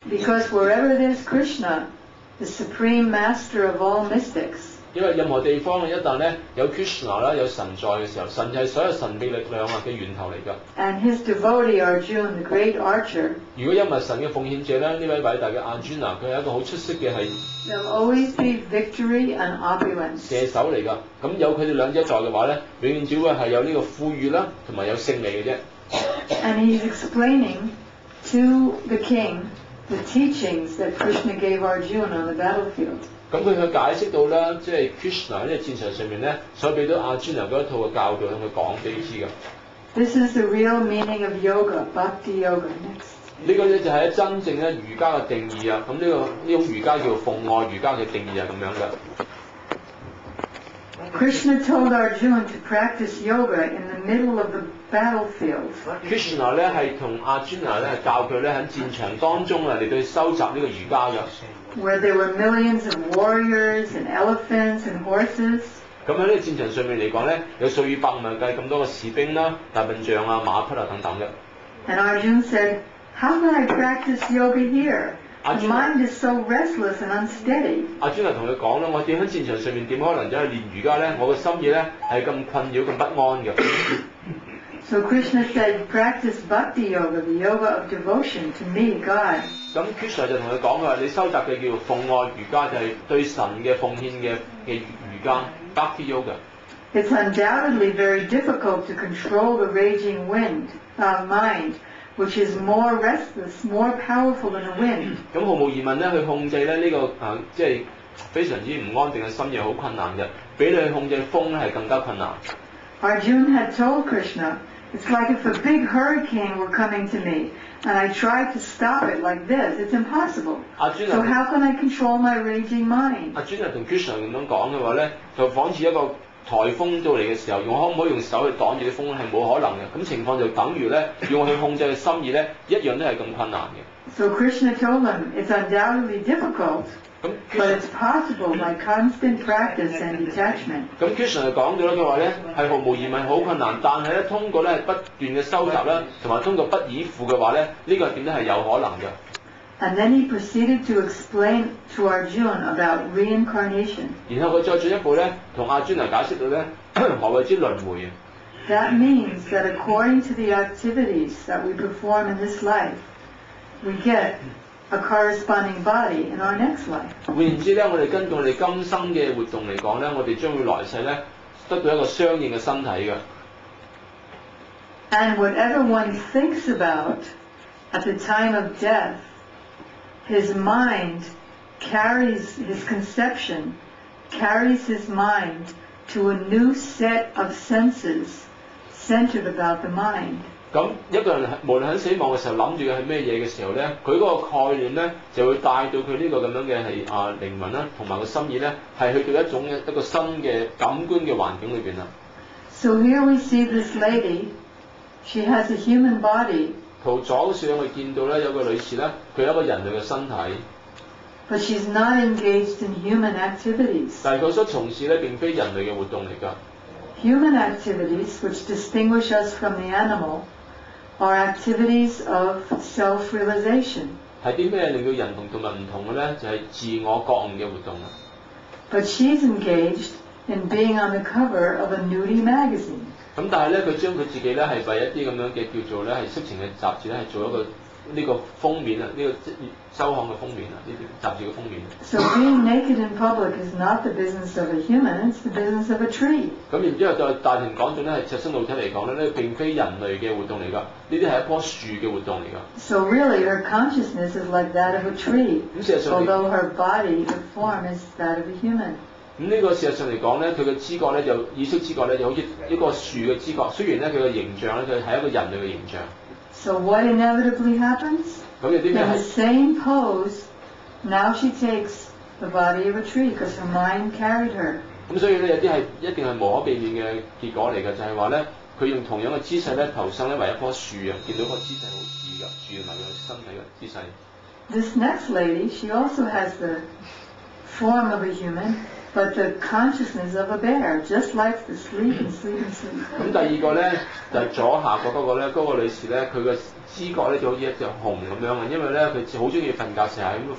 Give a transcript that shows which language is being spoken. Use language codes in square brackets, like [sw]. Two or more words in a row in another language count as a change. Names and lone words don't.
[en] Because wherever there's Krishna, the supreme master of all mystics. [yue] 因為任何地方一旦咧有 Krishna 啦有神在嘅時候，神就係所有神秘力量啊嘅源頭嚟㗎。 [en] And his devotee Arjuna, the great archer. [yue] 如果因為神嘅奉獻者咧，呢位偉大嘅 Arjuna， 佢係一個好出色嘅係 [en] There'll always be victory and opulence. [yue] 射手嚟㗎。咁有佢哋兩者在嘅話咧，永遠只會係有呢個富裕啦，同埋有勝利嘅啫。 [en] And he's explaining to the king the teachings that Krishna gave Arjuna on the battlefield. [yue] 咁佢去解釋到啦，即係 Krishna 呢個戰場上面咧，所俾到Arjuna嗰一套嘅教導，向佢講俾佢知㗎。 [en] This is the real meaning of yoga, Bhakti-yoga. Next. [yue] 呢個咧就係真正咧瑜伽嘅定義啊！咁呢種瑜伽叫奉愛瑜伽嘅定義係咁樣嘅。 [en] Krishna told Arjuna to practice yoga in the middle of the battlefield. [yue] Krishna 咧係同Arjuna 咧教佢咧喺戰場當中啊嚟到收集呢個瑜伽嘅。 [en] Where there were millions of warriors and elephants and horses. [yue] 咁喺呢個戰場上面嚟講咧，有數以百萬計咁多嘅士兵啦、大笨象啊、馬匹啊等等嘅。 [en] And Arjuna said, "How can I practice yoga here? The mind is so restless and unsteady." [yue] Arjuna 同佢講啦，我點喺戰場上面點可能走去練瑜伽咧？我個心意咧係咁困擾、咁不安嘅。 [en] So Krishna said, "Practice Bhakti-yoga, the yoga of devotion to me, God." [yue] 咁 Krishna 就同佢講話，你收集嘅叫奉愛瑜伽，就係對神嘅奉獻嘅瑜伽 Bhakti-yoga。 [en] It's undoubtedly very difficult to control the raging mind, which is more restless, more powerful than a wind. [yue] 咁毫無疑問咧，去控制咧呢個即係非常之唔安定嘅心意好困難嘅，比你去控制風咧係更加困難。 [en] Arjuna had told Krishna, "It's like if a big hurricane were coming to me, and I tried to stop it like this. It's impossible. So how can I control my raging mind?" [yue] Arjuna 同 Krishna 咁樣講嘅話咧，就仿似一個颱風到嚟嘅時候，我可唔可以用手去擋住啲風咧？係冇可能嘅。咁情況就等於咧，要我去控制嘅心意咧，一樣都係咁困難嘅。 [en] So Krishna told him, "It's undoubtedly difficult, but it's possible by constant practice and detachment." [yue] 咁 Krishna 就講咗啦，佢話咧係毫無疑問好困難，但係咧通過咧不斷嘅收集啦，同埋通過不依附嘅話咧，呢個點都係有可能嘅。 [en] And then he proceeded to explain to Arjuna about reincarnation. [yue] 然後佢再進一步咧，同Arjuna解釋到咧何謂之輪迴。 [en] That means that according to the activities that we perform in this life, we get a corresponding body in our next life. [yue] 換言之咧，我哋根據我哋今生嘅活動嚟講咧，我哋將會來世咧得到一個相應嘅身體嘅。 [en] And whatever one thinks about at the time of death, his mind carries his conception, carries his mind to a new set of senses centered about the mind. [yue] 咁一個人無論喺死亡嘅時候諗住嘅係咩嘢嘅時候咧，佢嗰個概念咧就會帶到佢呢個咁樣嘅係靈魂啦，同埋個心意咧係去到一個新嘅感官嘅環境裏邊啦。 [en] So here we see this lady, she has a human body. [yue] 圖左上我見到咧有個女士咧，佢有一個人類嘅身體。 [en] But she's not engaged in human activities. [yue] 但係佢所從事咧並非人類嘅活動嚟㗎。 [en] Human activities, which distinguish us from the animal, are activities of self-realization. [yue] 係啲咩令到人同動物唔同嘅咧？就係自我覺悟嘅活動啦。 [en] But she's engaged in being on the cover of a nudie magazine. [yue] 咁但係咧，佢將佢自己咧係為一啲咁樣嘅叫做咧係色情嘅雜誌咧係做一個呢個封面啊，呢個周刊嘅封面啊，呢啲雜誌嘅封面。 [en] So being naked in public is not the business of a human; it's the business of a tree. [yue] 咁然之後就大庭廣眾咧係赤身露體嚟講咧，呢並非人類嘅活動嚟㗎，呢啲係一棵樹嘅活動嚟㗎。 [en] So really, her consciousness is like that of a tree, although her body, her form, is that of a human. [yue] 咁呢個事實上嚟講咧，佢嘅知覺咧就意識知覺咧就好似一個樹嘅知覺，雖然咧佢嘅形象咧佢係一個人類嘅形象。 [en] So what inevitably happens? In the same pose, now she takes the body of a tree because her mind carried her. [yue] 咁所以咧有啲係一定係無可避免嘅結果嚟嘅，就係話咧佢用同樣嘅姿勢咧投生咧為一棵樹啊，見到個姿勢好似㗎，樹同埋個身體嘅姿勢。 [en] This next lady, she also has the form of a human, but the consciousness of a bear, just likes to sleep and sleep and sleep. [yue] 咁第二個咧就係左下角嗰個咧，嗰個女士咧，佢個知覺咧就好似一隻熊咁樣嘅，因為咧佢好中意瞓覺，成日咁瞓。